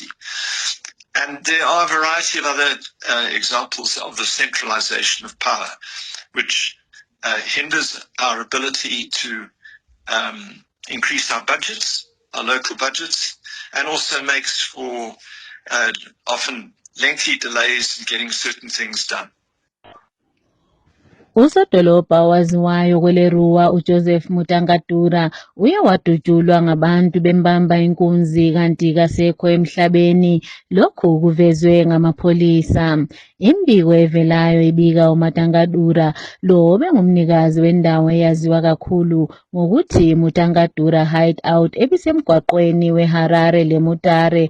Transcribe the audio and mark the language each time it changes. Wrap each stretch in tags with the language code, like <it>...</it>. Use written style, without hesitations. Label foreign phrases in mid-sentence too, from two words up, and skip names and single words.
<en>And there are a variety of other examples of the centralization of power, which hinders our ability to increase our budgets, our local budgets, and also makes for often lengthy delays in getting certain things done.</en> <nd>Usodolobha owaziwayo kweleruwa uJoseph Mutangadura uye wadutshulwa ngabantu bembamba inkunzi kanti kasekho emhlabeni, lokhu kuvezwe ngamapholisa. Imbiko evelayo ibika uMatangadura lo bengumnikazi wendawo eyaziwa kakhulu ngokuthi Mutangadura Hideout ebisemgwaqweni weHarare leMutare.</nd>